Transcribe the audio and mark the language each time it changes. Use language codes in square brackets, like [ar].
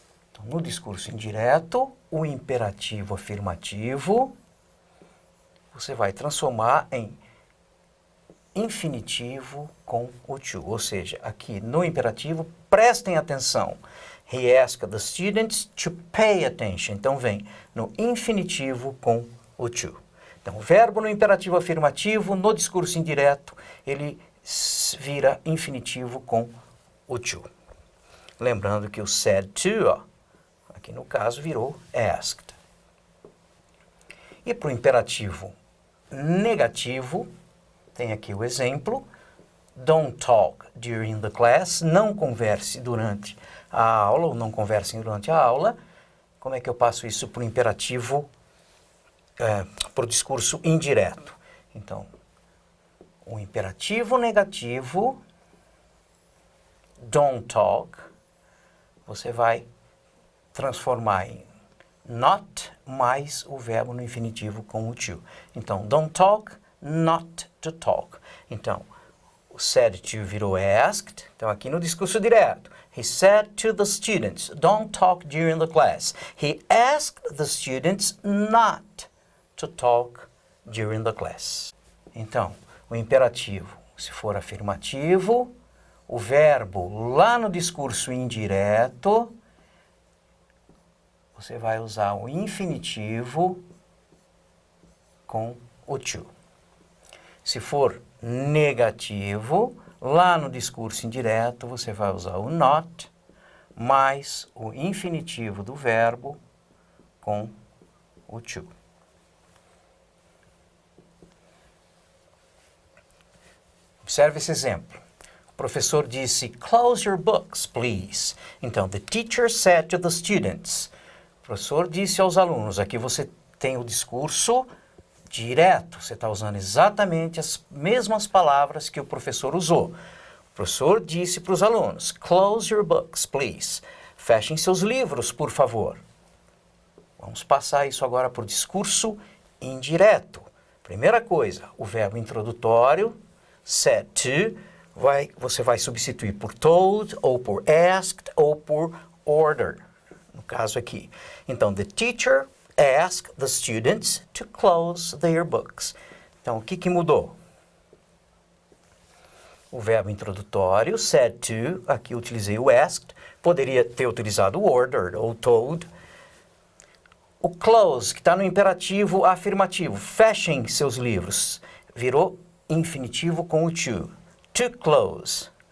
[pt] Então, no discurso indireto, o imperativo afirmativo, você vai transformar em infinitivo com o to. Ou seja, aqui no imperativo, prestem atenção. [en] He asked the students to pay attention. [pt] Então, vem no infinitivo com o to. Então, o verbo no imperativo afirmativo, no discurso indireto, ele vira infinitivo com o to. Lembrando que o said to, ó, aqui no caso, virou asked. E para o imperativo negativo, tem aqui o exemplo. [en] Don't talk during the class. [pt] Não converse durante a aula, ou não conversem durante a aula. Como é que eu passo isso para o imperativo, para o discurso indireto? Então, o imperativo negativo, [en] don't talk, [pt] você vai transformar em not mais o verbo no infinitivo com o to. [en] Então, don't talk, not to talk. Então, o said to virou asked. [pt] Então, aqui no discurso direto, [en] he said to the students, don't talk during the class. He asked the students not to talk during the class. [pt] Então, o imperativo, se for afirmativo, o verbo lá no discurso indireto, você vai usar o infinitivo com o to. Se for negativo, lá no discurso indireto, você vai usar o not mais o infinitivo do verbo com o to. Observe esse exemplo. O professor disse, [en] close your books, please. Então, the teacher said to the students. [pt] O professor disse aos alunos. Aqui você tem o discurso direto. Você está usando exatamente as mesmas palavras que o professor usou. O professor disse para os alunos, [en] close your books, please. [pt] Fechem seus livros, por favor. Vamos passar isso agora para o discurso indireto. Primeira coisa, o verbo introdutório, said to, você vai substituir por told, ou por asked, ou por ordered, no caso aqui. [en] Então, the teacher asked the students to close their books. [pt] Então, o que mudou? O verbo introdutório, said to, aqui eu utilizei o asked, poderia ter utilizado o ordered ou told. O close, que está no imperativo afirmativo, fechem seus livros, virou infinitivo com o to close.